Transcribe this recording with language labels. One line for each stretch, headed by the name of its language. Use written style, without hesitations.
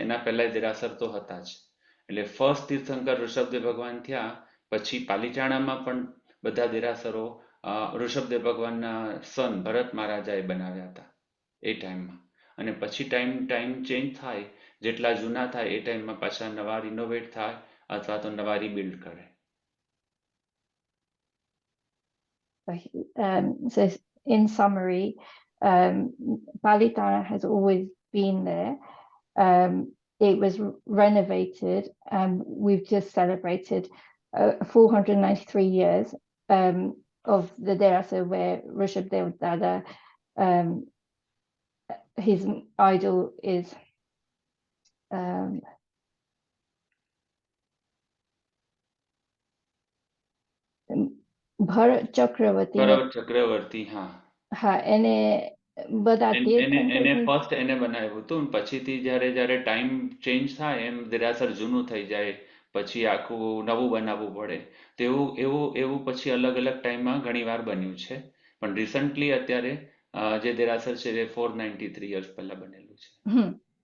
Gujarati: એના પહેલા દેરાસર તો હતા જ. એટલે ફર્સ્ટ તીર્થંકર ઋષભદેવ ભગવાન થયા, પછી પાલિતાણામાં પણ બધા દેરાસરો ઋષભદેવ ભગવાનના સન ભરત મહારાજાએ બનાવ્યા હતા એ ટાઈમમાં. અને પછી ટાઈમ ચેન્જ થાય, જેટલા જૂના થાય એ ટાઈમમાં પાછા નવા રિનોવેટ થાય અથવા તો નવા રિબિલ્ડ કરે.
English: So in summary, Palitana has always been there. it was renovated, and we've just celebrated 493 years of the Derasa where Rishabh Dev Dada, his idol is Bharat Chakravarti
Gujarati: ભરત ચક્રવર્તી, હા. હા એને બધા એને ફર્સ્ટ એને બનાવ્યું હતું, પછીથી જ્યારે જ્યારે ટાઈમ ચેન્જ થાય એમ દેરાસર જૂનું થઈ જાય, પછી આખું નવું બનાવવું પડે. તો એવું પછી અલગ અલગ ટાઈમમાં ઘણી વાર બન્યું છે, પણ રિસન્ટલી અત્યારે જે દેરાસર છે એ 493 યર્સ પહેલા બનેલું છે.